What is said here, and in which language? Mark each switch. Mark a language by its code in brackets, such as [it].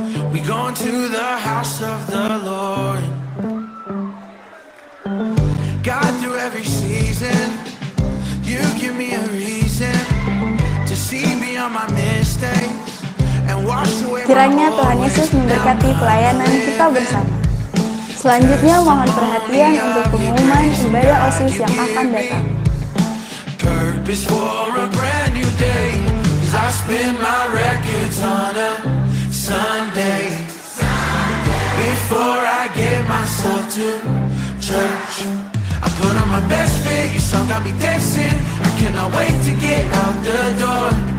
[en] We going to the house of the Lord. God, through every season, you give me a reason to see beyond my mistakes and wash away my [id] Kiranya Tuhan Yesus memberkati pelayanan kita bersama. Selanjutnya mohon perhatian untuk pengumuman ibadah OSIS yang akan datang. [en] Purpose for a brand new day, 'cause I spin my records on a Sunday before I get myself to church. I put on my best fit, your song got me dancing. I cannot wait to get out the door.